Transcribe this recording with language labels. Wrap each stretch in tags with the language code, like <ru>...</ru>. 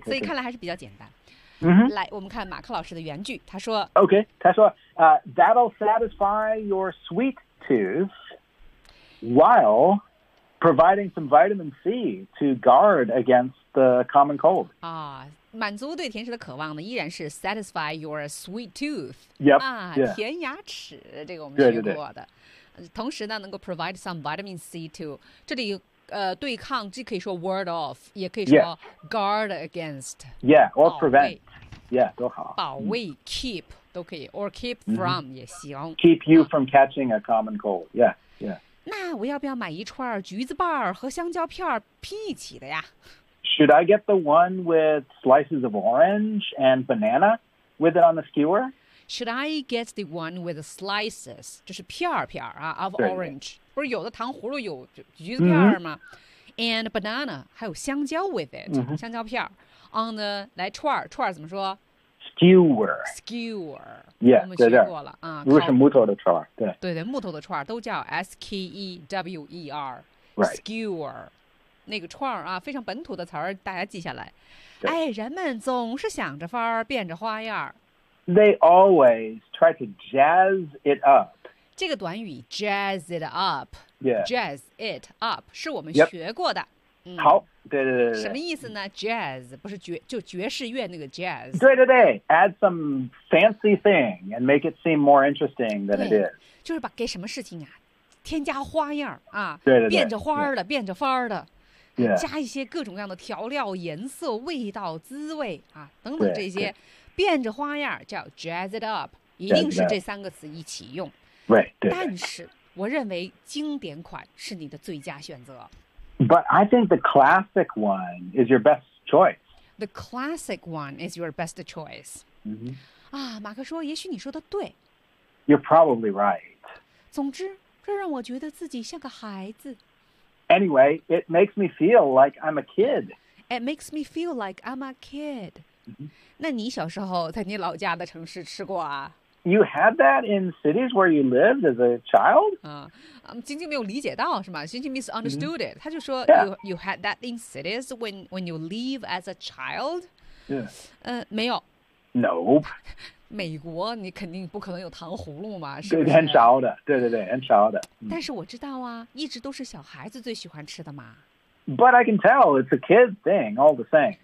<zh>所以看来还是比较简单。 Mm-hmm. 来，我们看马克老师的原句，他说</zh> <en>，OK，</en> <zh>他说，</zh> <en>that'll satisfy your sweet tooth while providing some vitamin C to guard against the common cold。</en> <zh>啊，满足对甜食的渴望呢，依然是</zh> <en>satisfy your sweet tooth。 Yep，啊， yeah.</en> <zh>甜牙齿，这个我们学过的。同时呢，能够</zh> <en>provide some vitamin C to</en> <zh>这里。对抗，既可以说 ward off， 也可以说 guard against，</zh> <en>yeah， or prevent， yeah，</en> <zh>都好，保卫 keep 都可以，</zh> <en>or keep from</en> <zh>也行，</zh> <en>keep you from catching a common cold， yeah， yeah。</en> <zh>那我要不要买一串橘子瓣和香蕉片拼一起的呀？</zh> <en>Should I get the one with slices of orange and banana with it on the skewer？ Should I get the one with the slices？</en> <zh>就是片片啊</zh> <en>，of orange。</en> <zh>不是有的糖葫芦有橘子片吗、mm-hmm. ？</zh> <en>And banana，</en> <zh>还有香蕉 with it，、mm-hmm. 香蕉片 on the 来串串怎么说</zh> <en>？Skewer。 Skewer。 Yeah，</en> <zh>我们学过了啊。如果是木头的串对。对对，木头的串都叫 S K E W E R。</zh> <en>Right。</en> <zh>Skewer， 那个串啊，非常本土的词大家记下来。哎，人们总是想着法变着花样。</zh> <en>They always try to jazz it up。</en> <zh>这个短语 jazz it up、</zh> <en>yeah.</en> <zh>jazz it up 是我们学过的、 yep. 好，对对 对， 对，什么意思呢？jazz 不是就爵士乐那个 jazz，对对对，</zh> <en>add some fancy thing and make it seem more interesting than it is，</en> <zh>就是把给什么事情啊添加花样啊，对对对，变着花的、</zh> <en>yeah.</en> <zh>变着法的、</zh> <en>yeah.</en> <zh>加一些各种各样的调料颜色味道滋味啊等等，这些变着花样叫 jazz it up， 一定是这三个词一起用。</zh> <en>Right, 对，</en> <zh>但是我认为经典款是你的最佳选择。</zh> <en>But I think the classic one is your best choice. The classic one is your best choice.、 Mm-hmm.</en> <zh>啊，马克说，也许你说的对。</zh> <en>You're probably right.</en> <zh>总之，这让我觉得自己像个孩子。</zh> <en>Anyway, it makes me feel like I'm a kid. It makes me feel like I'm a kid.、 Mm-hmm.</en> <zh>那你小时候在你老家的城市吃过啊？</zh> <en>You had that in cities where you lived as a child?</en> <zh>晶晶没有理解到是吗？晶晶</zh> <en>misunderstood it.</en> <zh>他就说</zh> <en>you had that in cities when you live as a child? Yeah.</en> <zh>没有。</zh> <en>Nope.</en> <zh>美国你肯定不可能有糖葫芦嘛，是不是？对，很少的。对对对，很少的。但是我知道啊，一直都是小孩子最喜欢吃的嘛。</zh> <en>But I can tell it's a kid thing all the same.</en>